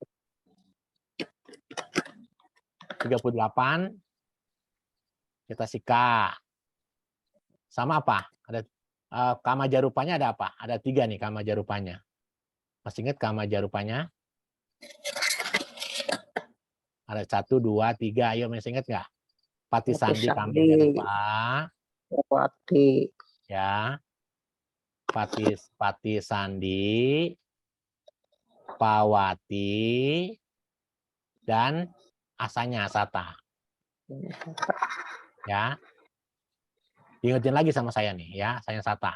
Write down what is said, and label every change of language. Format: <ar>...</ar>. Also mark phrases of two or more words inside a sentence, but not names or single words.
<id>38 kita sika. Sama apa? Ada</id> <pi>kama jarupanya</pi> <id>ada apa? Ada 3 nih</id> <pi>kama jarupanya.</pi> <id>Masih ingat</id> <pi>kama jarupanya?</pi> <id>Ada 1, 2, 3. Ayo masih ingat nggak?</id> <pi>Pati sandi kama jarupa.</pi> <id>Pati. Ya.</id> <pi>Pati sandi.</pi> <id>Pawati. Dan</id> <pi>asanya asata.</pi> <id>Ya. Diingetin lagi sama saya nih ya,</id> <pi>asanya sata.</pi>